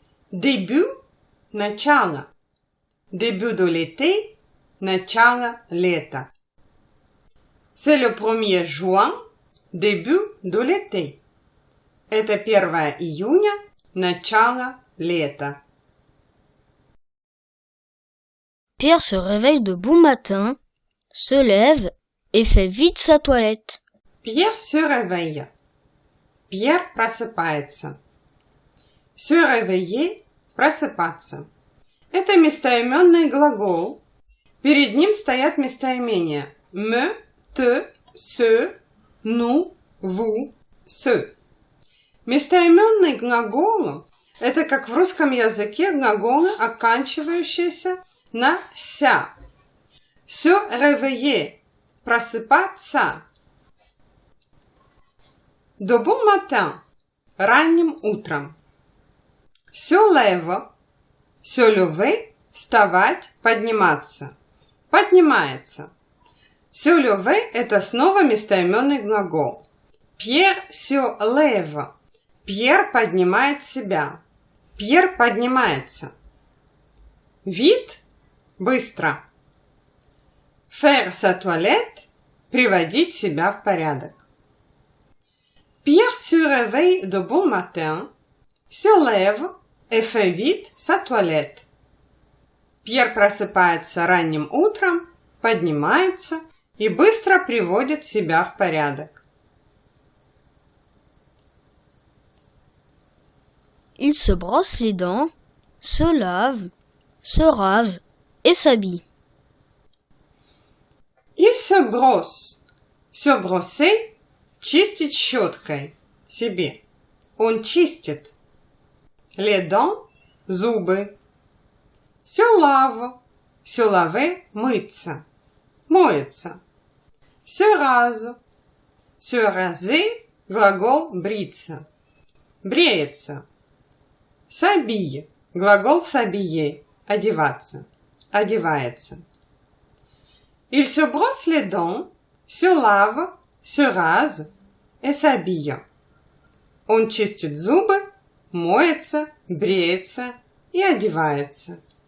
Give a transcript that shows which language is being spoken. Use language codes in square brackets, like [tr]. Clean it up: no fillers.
[fr] Début, начало. Début de l'été, [ru] начало лета. [fr] C'est le 1er juin, début de l'été. [ru] Это 1 июня, начало лета. [fr] Pierre se réveille de bon matin, se lève et fait vite sa toilette. Pierre se réveille. [ru] Pierre просыпается. [fr] Se réveiller – просыпаться. [ru] Это местоименный глагол. Перед ним стоят местоимения me, te, ce, nous, vous, ce. Местоименный глагол – это как в русском языке глаголы, оканчивающиеся на «ся». [fr] Se réveiller – просыпаться. De bon matin – [ru] ранним утром. [fr] Se lève – se lever – [ru] вставать, подниматься. Поднимается. Se lever – это снова местоименный глагол. [fr] Pierre se lève. [ru] Пьер поднимает себя. Пьер поднимается. Vite – быстро. [fr] Faire sa toilette [ru] – приводить себя в порядок. [fr] Pierre se réveille de bon matin, se lève et fait vite sa toilette. [ru] Пьер просыпается ранним утром, поднимается и быстро приводит себя в порядок. [fr] Il se brosse les dents, se lave, se rase et s'habille. Il se brosse. Se brosser – [ru] чистить щеткой. Себе. Он чистит. [fr] Les dents – зубы. Se lave. Se laver – мыться. Моется. Se rase. Se raser [ru] – глагол бриться. Бреется. S'habille. Глагол s'habiller. Одеваться. Одевается. [fr] Il se brosse les dents, se lave, se rase et s'habille. [ru] Он чистит зубы, моется, бреется и одевается.